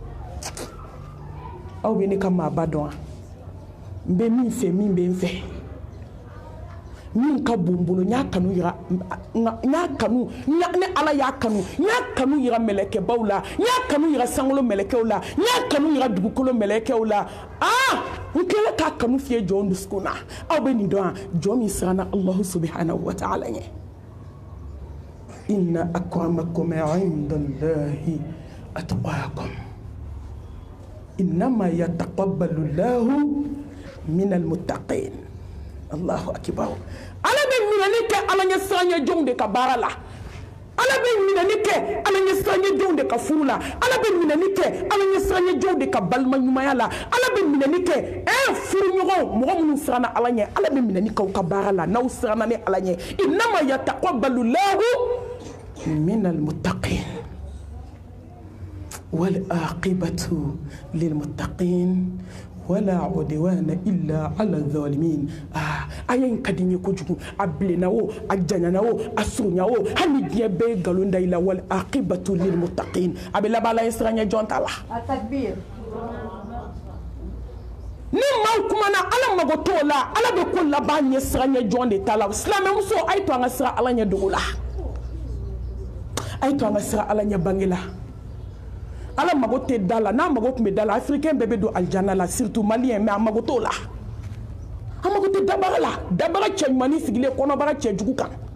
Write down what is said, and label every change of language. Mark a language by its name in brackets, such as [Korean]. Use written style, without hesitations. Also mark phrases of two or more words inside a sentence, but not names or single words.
[Bambara] aw bɛ ne ka maaba dɔn wa n bɛ min fɛ min bɛ n fɛ min ka bon n bolo n y'a kanu yira ne ala y'a kanu n y'a kanu yira mɛlɛkɛbaw la n y'a kanu yira sankolo mɛlɛkɛw la n y'a kanu yira dugukolo mɛlɛkɛw la n kɛlen k'a kanu fiyɛ jɔn dusukun na aw bɛ nin dɔn wa jɔn min siranna [Arabic] الله سبحانه وتعالى [Bambara] ɲɛ [Arabic] إن أكرمكم عند الله أتقاكم إنما يتقبل الله من المتقين الله أكبر [Bambara] ala bɛ minɛni kɛ ala ɲɛ siranɲɛ jɔnw de ka baara la ala bɛ minɛni kɛ ala ɲɛ siranɲɛ jɔnw de ka furu la ala bɛ minɛni kɛ ala ɲɛ siranɲɛ jɔnw de ka balima ɲumanya la ala bɛ minɛni kɛ furuɲɔgɔnw mɔgɔ minnu siranna ala ɲɛ ala bɛ minɛni k'aw ka baara la n'aw siranna ni ala ɲɛ [Arabic] إنما يتقبل الله من المتقين والعاقبة للمتقين ولا عدوان إلا على الظالمين [Bambara] aya in ka di n ye kojugu a bilenna o a janyana o a surunya o hali diɲɛ bɛɛ ye nkalon da i la [Arabic] والعاقبة للمتقين [Bambara] a bɛ laban ala ye siranɲɛ jɔn ta la ni maaw kumana ala mago t'o la ala bɛ ko laban ɲɛ siranɲɛ jɔn de ta la silamɛmuso a ye to an ka siran ala ɲɛ dogo la a ye to an ka siran ala ɲɛ bange la ala mago tɛ da la n'a mago tun bɛ da la africain bɛɛ bɛ don alijana la [French] surtout malien [Bambara] mais a mago t'o la a mago tɛ dabaga la dabaga cɛ ɲumanin sigilen kɔnɔbara cɛ jugu kan